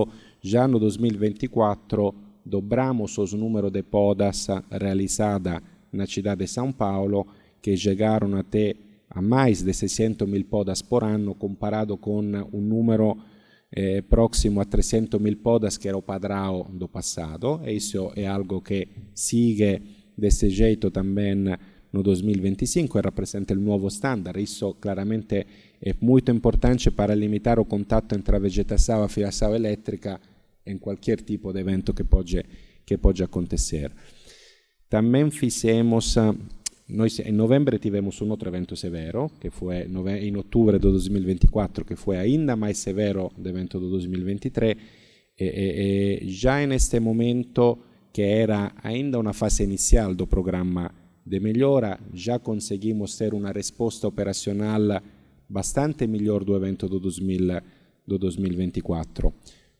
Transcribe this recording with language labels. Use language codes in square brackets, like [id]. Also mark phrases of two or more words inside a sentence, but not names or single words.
[pt] Já no 2024, dobramos os números de podas realizadas na cidade de São Paulo, que chegaram até a mais de 600.000 podas por ano, comparado com um número próximo a 300.000 podas que era o padrão do passado. E isso é algo que sigue desse jeito também no 2025 e [it] rappresenta il nuovo standard. [pt] Isso claramente [it] è molto importante [pt] para limitar o contatto entre a vegetação e a fiação elétrica em qualquer tipo de evento que pode acontecer. Também fizemos, nós em novembro tivemos um outro evento severo, que foi em outubro de 2024, que foi ainda mais severo do evento de 2023, e já neste momento, que era ainda uma fase inicial do programa de melhora, já conseguimos ter uma resposta operacional bastante melhor do evento do 2024.